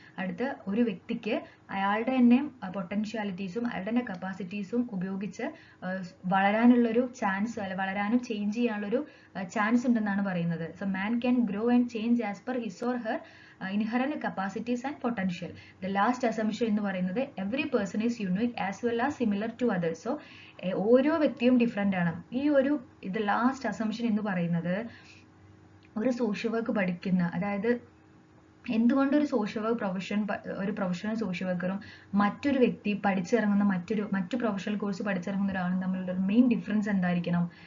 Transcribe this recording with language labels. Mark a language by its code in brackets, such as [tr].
[ml] അടുത്ത ഒരു വ്യക്തിക്ക് അയാളുടെ തന്നെ പൊട്ടൻഷ്യാലിറ്റീസും അയാളുടെ തന്നെ കപ്പാസിറ്റീസും ഉപയോഗിച്ച് വളരാനുള്ളൊരു ചാൻസ്, വളരാനും ചേഞ്ച് ചെയ്യാനുള്ളൊരു ചാൻസ് ഉണ്ടെന്നാണ് പറയുന്നത്. [en] So man can grow and change as per his or her inherent capacities and potential. The last assumption [ml] എന്ന് പറയുന്നത് [en] every person is unique as well as similar to others. [ml] So ഓരോ വ്യക്തിയും different ആണ്. ഇത് last assumption എന്ന് പറയുന്നത് ഒരു social work പഠിക്കുന്ന, അതായത് എന്തുകൊണ്ട് ഒരു സോഷ്യൽ വർക്ക് ഒരു പ്രൊഫഷണൽ സോഷ്യൽ വർക്കറും മറ്റൊരു വ്യക്തി പഠിച്ചിറങ്ങുന്ന മറ്റു പ്രൊഫഷണൽ കോഴ്സ് പഠിച്ചിറങ്ങുന്ന ഒരാളും തമ്മിലുള്ള മെയിൻ ഡിഫറൻസ് എന്തായിരിക്കണം?